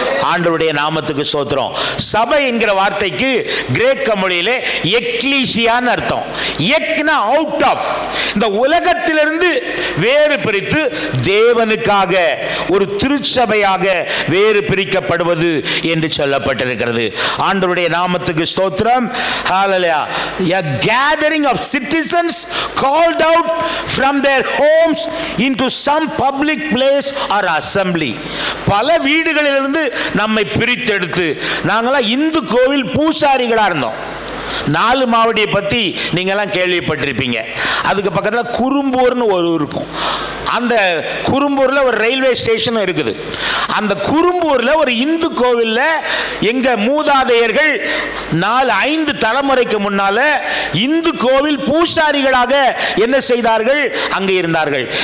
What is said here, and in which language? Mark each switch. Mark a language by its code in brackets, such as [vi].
[ta] ஆண்டவருடைய நாமத்துக்கு ஸ்தோத்திரம். சபை என்கிற வார்த்தைக்கு கிரேக்க மொழியிலே எக்லீசியான்னு அர்த்தம். எக்னா அவுட் ஆஃப், இந்த உலகத்திலிருந்து வேறு பிரித்து தேவனுக்காக ஒரு திருச்சபையாக வேறு பிரிக்கப்படுவது என்று சொல்லப்பட்டிருக்கிறது. ஆண்டவருடைய நாமத்துக்கு ஸ்தோத்திரம். ஹalleluya. [en] A gathering of citizens called out from their homes into some public place or assembly. [ta] பல வீடுகளிலிருந்து நம்மை பிரித்தெடுத்து, நாங்களாம் இந்து கோவில் பூசாரிகளாக இருந்தோம். 4 மாவடியை பற்றி நீங்கள்லாம் கேள்விப்பட்டிருப்பீங்க. அதுக்கு பக்கத்தில் குறும்பூர்னு ஒரு இருக்கும். அந்த குறும்பூரில் ஒரு ரயில்வே ஸ்டேஷனும் இருக்குது. அந்த குறும்பூரில் ஒரு இந்து கோவிலில் எங்கள் மூதாதையர்கள் 4-5 தலைமுறைக்கு முன்னால் இந்து கோவில் பூசாரிகளாக என்ன செய்தார்கள்? அங்கே இருந்தார்கள்.